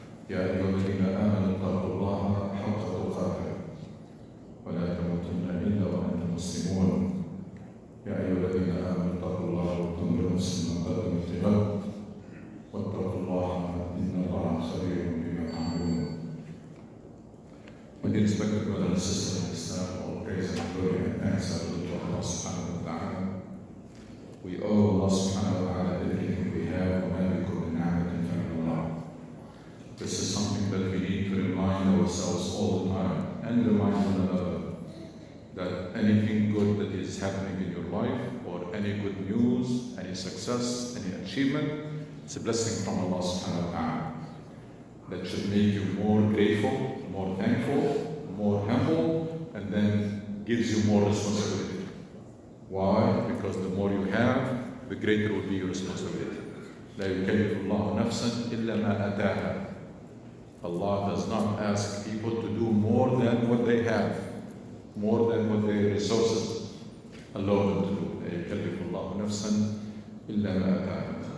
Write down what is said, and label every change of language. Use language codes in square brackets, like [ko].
[ar] يا أيها الذين آمنوا اتقوا الله حق تقاته ولا تموتن إلا وأنتم مسلمون. يا أيها الذين آمنوا اتقوا الله وتنظر نفس ما قدمت لغد واتقوا الله إن الله خبير بما تعملون. [en] My dear respected brothers and sisters in Islam, all praise and glory and thanks are due to Allah subhanahu wa ta'ala. We owe Allah subhanahu wa ta'ala everything we have, [ar] وَمَا بِكُم مِّن نِّعْمَةٍ فَمِنَ اللَّهِ. [en] This is something that we need to remind ourselves all the time and remind one another that anything good that is happening in your life, or any good news, any success, any achievement, it's a blessing from Allah subhanahu wa ta'ala that should make you more grateful, more thankful, more humble, and then gives you more responsibility. Why? Because the more you have, the greater will be your responsibility. [ar] لا يكلف الله نفسا إلا ما آتاها. [en] Allah does not ask people to do more than what they have, more than what their resources allow them to do. [ar] لا يكلف الله نفسا إلا ما آتاها.